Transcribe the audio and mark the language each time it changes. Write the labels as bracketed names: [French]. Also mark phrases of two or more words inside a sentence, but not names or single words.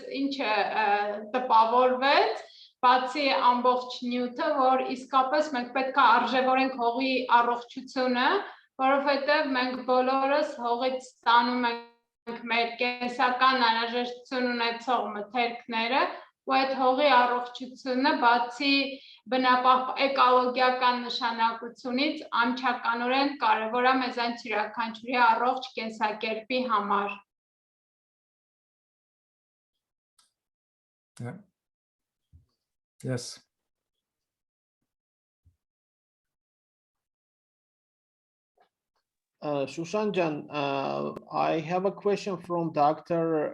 [Armenian] ինչը տպավորվեց, բացի ամբողջ նյութը, որ իսկապես մենք պետք է արժևորենք հողի առողջությունը, որովհետև մենք բոլորս հողից ստանում ենք մեր կենսական անհրաժեշտություն ունեցող մթերքները, ու այդ հողի առողջությունը բացի էկոլոգիական նշանակությունից անմիջականորեն կարևոր է մեզանից յուրաքանչյուրի առողջ կենսակերպի համար։ [English] Yeah. Yes. Shushan Jan, I have a question from Dr.